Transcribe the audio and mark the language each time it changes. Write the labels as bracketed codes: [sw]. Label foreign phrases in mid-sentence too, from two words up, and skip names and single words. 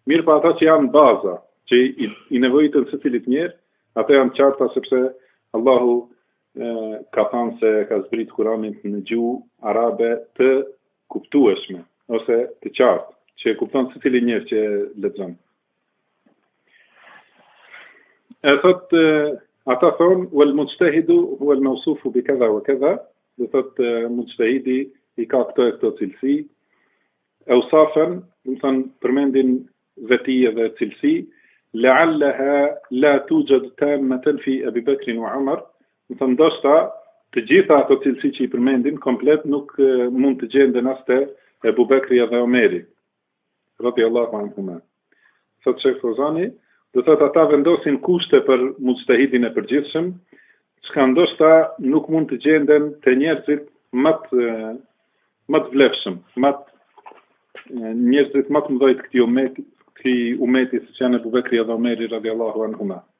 [sq] Mirë pa ata që janë baza, që i nevojitën së cilit njerë, ata janë qarta sepse Allahu ka thënë se ka zbrit Kur'anin në gjuhë arabe të kuptueshme, ose të qartë, që e kupton së cili njerë që lexon. E thot, ata thonë, [ar] والمجتهد هو الموصوف بكذا وكذا, [sq] do thot mujtahidi i ka këto cilësi, awsafan, do thon përmendin veti dhe cilësi, [ar] لعله لا توجد تامة في أبي بكر وعمر, [sq] do thon ndoshta të gjitha ato cilësi që i përmendin komplet nuk mund të gjenden as te Abu Bakri dhe Omeri, [ar] رضي الله عنهما. [sq] Thot Sheikh Fawzani, do thot ata vendosin kushte për mujtahidin e përgjithshëm, çka ndoshta nuk mund të gjenden te njerëzit më të vlefshëm, njerëzit më të mëdhenj këtij umeti siç janë Abu Bekri dhe Omeri [ar] رضي الله عنهما.